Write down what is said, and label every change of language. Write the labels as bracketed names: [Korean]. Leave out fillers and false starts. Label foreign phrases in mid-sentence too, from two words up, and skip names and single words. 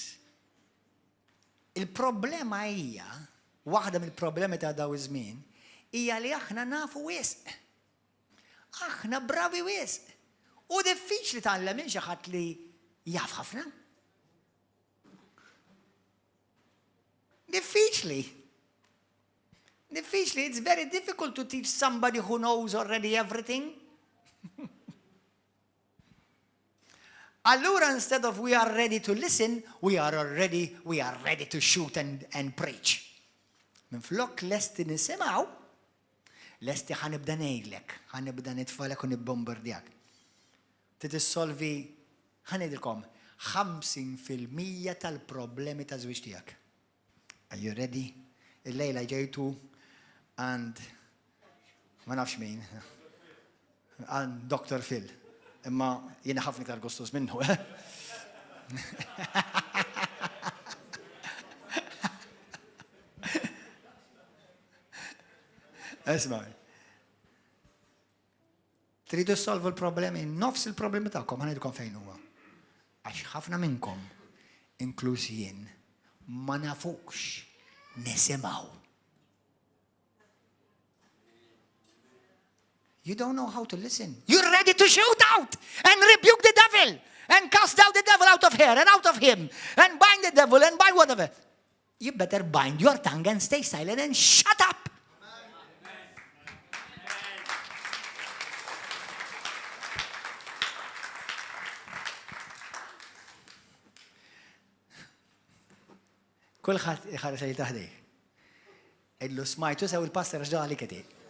[Maltese] Il-problema hija, waħda mill-problemi ta' daw iż-żmien, hija li aħna nafu wisq. Aħna bravi wisq. U diffiċli tgħallem minn xi ħadd li jaf ħafna. Diffiċli. [English] It's very difficult to teach somebody who knows already everything. Allura, instead of we are ready to listen, we are ready to shoot and preach. [Maltese] Min flok lesti nisimaw, lesti ħanibda ngħidlek, ħanibda nitfalek u nibbombardjak. Titissolvi, ħanidilkom, 50% tal-problemi ta' żwieġ tiegħek. [English] Are you ready? [Maltese] Il-lejla ġejtu and ma nafx min. [English] And Dr. Phil. [Maltese] Imma jiena ħafna iktar gustus minnu. Isma'. Tridu solvu l-problemi, nofs il-problemi tagħkom ħanidilkom fejn huwa. Għax ħafna minnkom, inkluż jien, ma nafux nisimgħu. [English] You don't know how to listen. You're ready to shoot out and rebuke the devil and cast out the devil out of her and out of him and bind the devil and bind whatever. You better bind your tongue and stay silent and shut up. [Maltese] Kulħadd iħares li taħdej. Illu smajtu sew il-pastor ġda għalik qed.